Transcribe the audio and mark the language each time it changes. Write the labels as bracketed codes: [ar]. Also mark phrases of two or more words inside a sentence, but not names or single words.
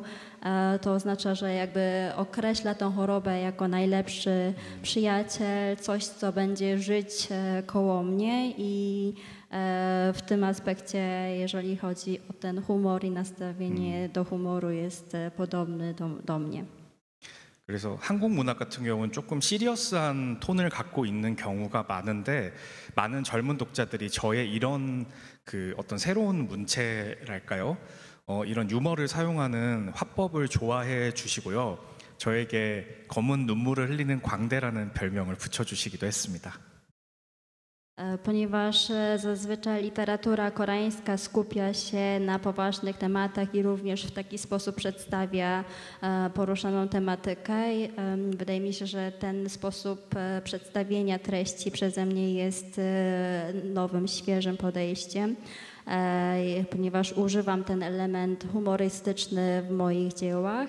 [pl] To oznacza, że jakby określa tą chorobę jako najlepszy przyjaciel, coś, co będzie żyć koło mnie i w tym aspekcie, jeżeli chodzi o ten humor i nastawienie do humoru, jest podobny do mnie. [ko] 그래서 한국 문학 같은 경우는 조금 시리어스한 톤을 갖고 있는 경우가 많은데 많은 젊은 독자들이 저의 이런 그 어떤 새로운 문체랄까요? 이런 유머를 사용하는 화법을 좋아해 주시고요. 저에게 검은 눈물을 흘리는 광대라는 별명을 붙여주시기도 했습니다. [pl] Ponieważ zazwyczaj literatura koreańska skupia się na poważnych tematach i również w taki sposób przedstawia poruszoną tematykę. Wydaje mi się, że ten sposób przedstawienia treści przeze mnie jest nowym, świeżym podejściem, ponieważ używam ten element humorystyczny w moich dziełach.